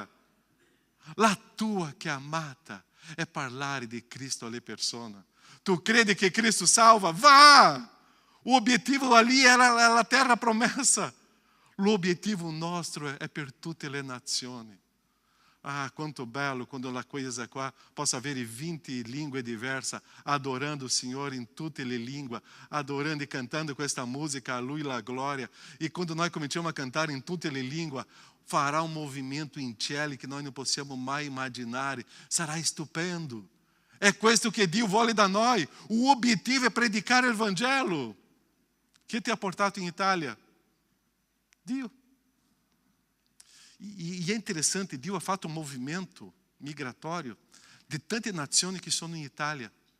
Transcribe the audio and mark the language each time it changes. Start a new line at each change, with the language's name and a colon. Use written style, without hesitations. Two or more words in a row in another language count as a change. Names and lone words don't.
Italian: La tua chiamata è parlare di Cristo alle persone. Tu credi che Cristo salva? Vá! O obiettivo ali era la terra promessa. L'obiettivo nostro è per tutte le nazioni. Ah, quanto bello quando la coisa qua possa avere 20 lingue diverse,
Portuguese: adorando o Senhor
Italian: in tutte le lingue, adorando e cantando questa musica, a Lui la gloria. E quando nós cominciamo a cantare in tutte le lingue,
Portuguese: fará um movimento
Italian: in cielo que
Portuguese: nós não
Italian: possiamo mai immaginare. Sarà stupendo. É questo che Dio vuole da noi. O obiettivo è predicare il Vangelo. Chi ti ha portato in Italia? Dio.
Portuguese: E é interessante,
Italian: Dio ha fatto un movimento
Portuguese: migratório de
Italian: tante nazioni che sono in Italia.